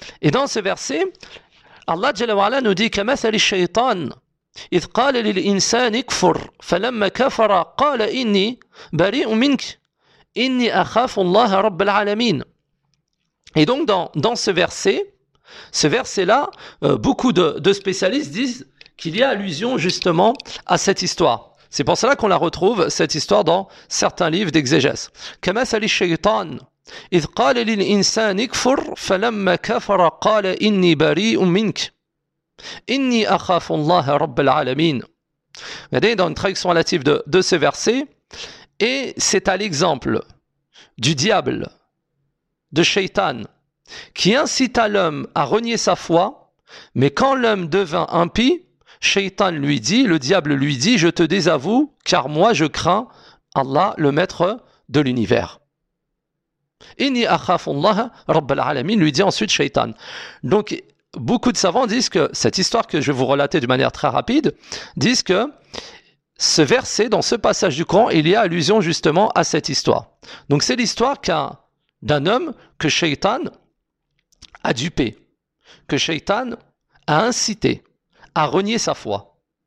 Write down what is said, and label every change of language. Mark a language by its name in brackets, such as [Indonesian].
[French] Et dans ce verset, Allah Jalla nous dit, [Arabic] كَمَثَلِ الشَّيْطَانِ إِذْ قَالَ لِلْإِنسَانِ اكْفُرْ فَلَمَّا كَفَرَ قَالَ إِنِّي بَرِيءٌ مِنْكَ إِنِّي أَخَافُ اللَّهَ رَبَّ الْعَالَمِينَ. [French] Et donc dans ce verset-là, beaucoup de spécialistes disent qu'il y a allusion justement à cette histoire. C'est pour cela qu'on la retrouve, cette histoire, dans certains livres d'exégèse. [Arabic] كَمَثَلِ الشَّيْطَانِ إِذْ قَالَ لِلْإِنسَانِ اكْفُرْ فَلَمَّا كَفَرَ قَالَ إِنِّي بَرِيءٌ مِنْكَ إِنِّي أَخَافُ اللَّهَ رَبَّ الْعَالَمِينَ. [French] Regardez dans une traduction relative de ce verset, et c'est à l'exemple du diable, de Shaitan, qui incita l'homme à renier sa foi, mais quand l'homme devint impie, Shaitan lui dit, le diable lui dit, je te désavoue, car moi je crains Allah, le maître de l'univers. [Arabic] إِنِّي أَخَافُ اللَّهَ رَبَّ الْعَالَمِينَ, [French] lui dit ensuite Shaitan. Donc, beaucoup de savants disent que cette histoire que je vais vous relater de manière très rapide, disent que ce verset, dans ce passage du Coran, il y a allusion justement à cette histoire. Donc c'est l'histoire d'un homme que Shaitan a dupé, que Shaitan a incité à renier sa foi.